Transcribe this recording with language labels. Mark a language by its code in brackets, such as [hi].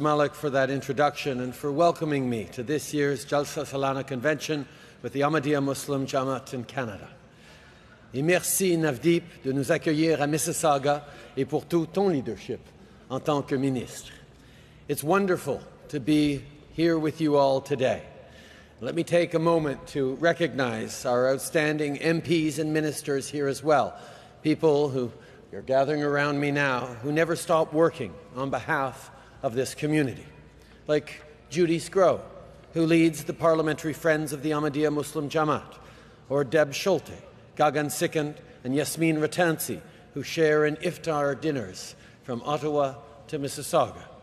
[en] Malik, for that introduction and for welcoming me to this year's Jalsa Salana Convention with the Ahmadiyya Muslim Jamaat in Canada. [fr] Et merci, Navdeep, de nous accueillir à Mississauga et pour tout ton leadership en tant que ministre. [en] It's wonderful to be here with you all today. Let me take a moment to recognize our outstanding MPs and ministers here as well, people who are gathering around me now who never stop working on behalf of this community, like Judy Scrow, who leads the Parliamentary Friends of the Ahmadiyya Muslim Jamaat, or Deb Schulte, Gagan Sikand and Yasmin Ratansi, who share in iftar dinners from Ottawa to Mississauga.